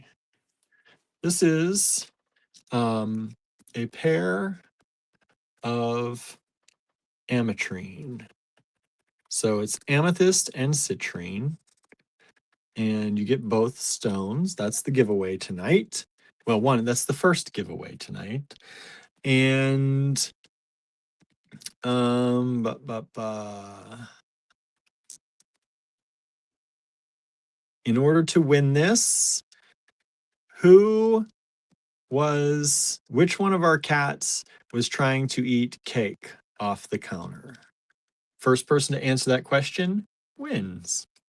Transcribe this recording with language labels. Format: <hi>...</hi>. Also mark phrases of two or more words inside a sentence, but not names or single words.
<en>This is a pair of ametrine. So it's amethyst and citrine, and you get both stones. That's the giveaway tonight. Well, that's the first giveaway tonight. And um ba, ba, ba. In order to win this, which one of our cats was trying to eat cake off the counter? First person to answer that question wins.</en>